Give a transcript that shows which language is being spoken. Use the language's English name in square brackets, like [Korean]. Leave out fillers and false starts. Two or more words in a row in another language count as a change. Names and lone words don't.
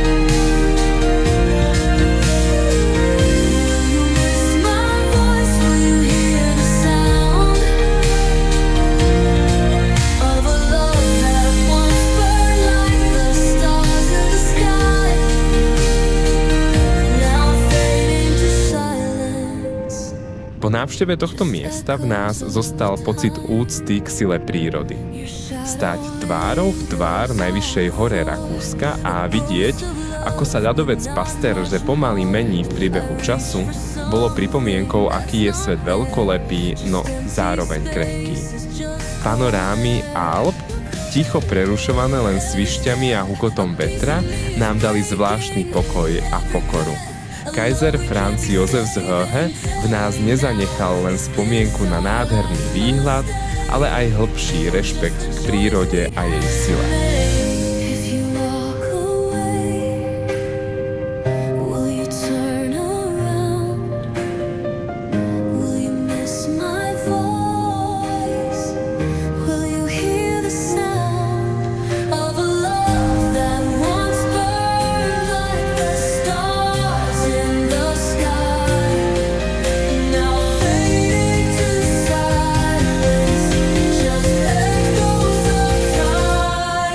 [English] Will you miss my voice? Will you hear the sound of a love that once burned like the stars in the sky, now fading to silence? [Slovak] Po návšteve tohto miesta v nás zostal pocit úcty k sile prírody. Stáť tvárou v tvár najvyššej hore Rakúska a vidieť, ako sa ľadovec Pasterze pomaly mení v priebehu času, bolo pripomienkou, aký je svet veľkolepý, no zároveň krehký. Panorámy Alp, ticho prerušované len svišťami a hukotom vetra, nám dali zvláštny pokoj a pokoru. Kaiser Franz Josef z Höhe v nás nezanechal len spomienku na nádherný výhľad, ale aj hlbší rešpekt k prírode a jej sile. [English] If you walk away, will you turn around? Will you miss my voice? Will you hear the sound of a love that once burned like the stars in the sky, now fading to silence, just echoes of time?